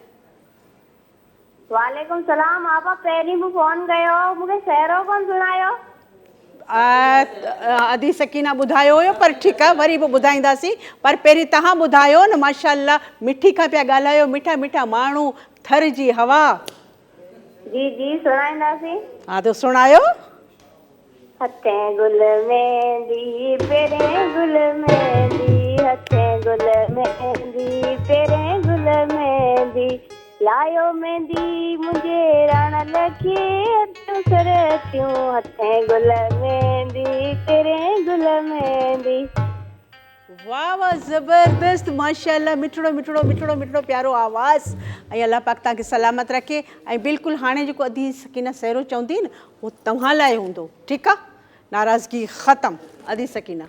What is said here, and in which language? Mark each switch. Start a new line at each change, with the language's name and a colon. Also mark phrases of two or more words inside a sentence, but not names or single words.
Arabic: وعليكم السلام
Sindhi: आपा पहिरीं बि फोन कयो मूंखे सहरो कोन सुणायो अदी सकीना ॿुधायो हुयो पर ठीकु आहे वरी बि ॿुधाईंदासीं पर पहिरीं तव्हां ॿुधायो न माशाअल्लाह मिठी खां पिया ॻाल्हायो मिठा मिठा माण्हू थर जी हवा जी जी सुणाईंदासीं हा त सुणायो हथे गुल मेहंदी पेरे गुल मेहंदी हथे गुल मेहंदी पेरे गुल मेहंदी लायो मेहंदी मुंहिंजे राण लखे सर थियूं हथे गुल मेहंदी पेरे गुल मेहंदी वाह वाह ज़बरदस्त माशाअल्लाह मिठड़ो मिठड़ो मिठड़ो मिठड़ो प्यारो आवाज़ ऐं अल्लाह पाक तव्हांखे सलामत रखे ऐं बिल्कुलु हाणे जेको अदी सकीना सहरो चवंदी न उहो तव्हां लाइ हूंदो ठीकु आहे नाराज़गी ख़तमु अदी सकीना